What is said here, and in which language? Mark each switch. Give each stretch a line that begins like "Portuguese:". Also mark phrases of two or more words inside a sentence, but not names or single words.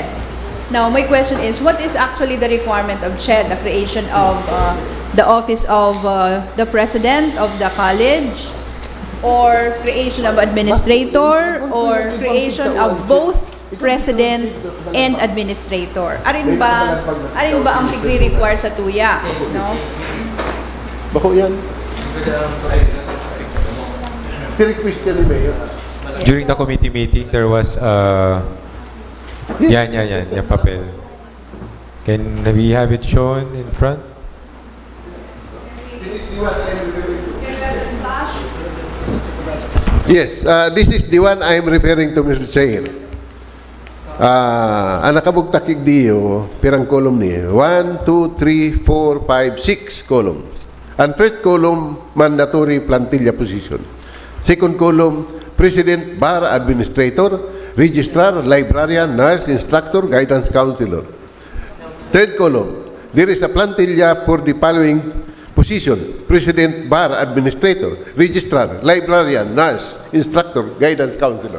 English: Now, my question is, what is actually the requirement of CHED, the creation of the office of the president of the college, or creation of administrator, or creation of both president and administrator?
Bikol: Arin ba ang pigre-require sa tuya?
English: No?
Bikol: Bako yan. request ni Mayor.
English: During the committee meeting, there was yan,
Filipino: yung papel.
English: Can we have it shown in front? Yes, this is the one I'm referring to, Mr. Chair.
Bikol: Ang nakabugtakig diyo, pirang column niya.
English: 1, 2, 3, 4, 5, 6 columns. And first column, mandatory plantilla position. Second column, President, Bar Administrator, Registrar, Librarian, Nurse, Instructor, Guidance Counselor. Third column, there is a plantilla for the following position: President, Bar Administrator, Registrar, Librarian, Nurse, Instructor, Guidance Counselor.